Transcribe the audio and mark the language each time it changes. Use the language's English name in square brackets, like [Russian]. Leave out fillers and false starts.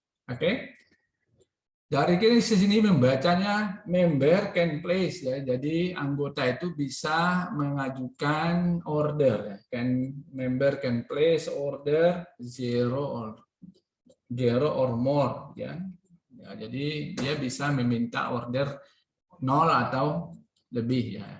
[Indonesian] Oke. Dari kiri ke sini membacanya member can place ya. Jadi anggota itu bisa mengajukan order ya. [English] Member can place order 0 or more ya. [Indonesian] Ya, jadi dia bisa meminta order 0 atau lebih ya.